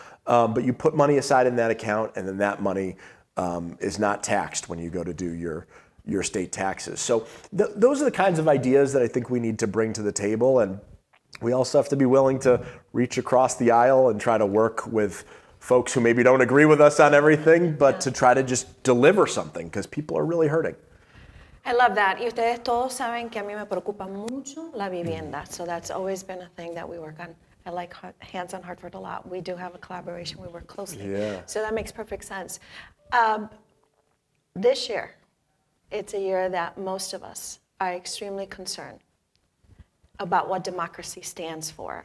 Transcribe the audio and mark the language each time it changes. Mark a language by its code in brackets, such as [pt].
[en] But you put money aside in that account, and then that money is not taxed when you go to do your state taxes. So those are the kinds of ideas that I think we need to bring to the table. And we also have to be willing to reach across the aisle and try to work with folks who maybe don't agree with us on everything, but to try to just deliver something, because people are really hurting. I love that. [es] Y ustedes todos saben que a mí me preocupa mucho la vivienda. [en] So that's always been a thing that we work on. I like Hands on Hartford a lot. We do have a collaboration. We work closely. Yeah. So that makes perfect sense. This year, it's a year that most of us are extremely concerned about what democracy stands for.